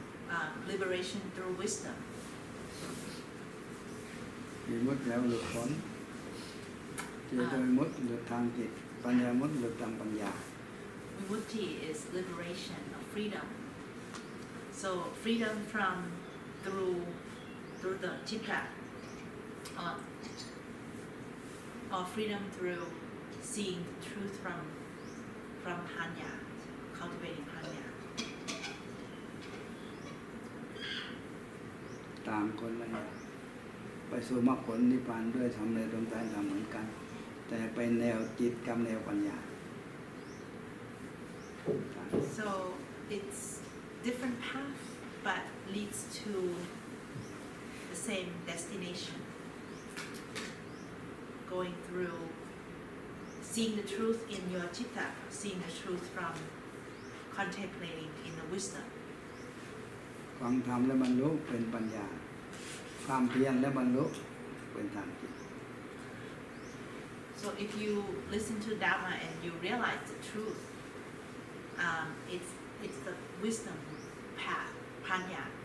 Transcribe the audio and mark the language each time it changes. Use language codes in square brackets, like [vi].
[en] Panya Vimut, liberation through wisdom. [th] วิมุตติแล้วหลุดพ้นเจโตวิมุตติหลุดทางจิตปัญญาวิมุตติหลุดทางปัญญา [en] Vimutti is liberation of freedom. So freedom from through the citta, or freedom through seeing the truth from panya, cultivating panya. [th] ต่างคนละอย่างไปสู่มรรคผลนิพพานด้วยทำในดวงใจทำเหมือนกัน แต่ไปแนวจิตกับแนวปัญญา [en] So it's different path, but leads to the same destination. Going through seeing the truth in your citta, seeing the truth from contemplating in the wisdom. [th] ฟังธรรมและบรรลุเป็นปัญญาความเพียรและบรรลุเป็นทางจิต [en] So if you listen to Dharma and you realize the truth, it's the wisdom path, panya.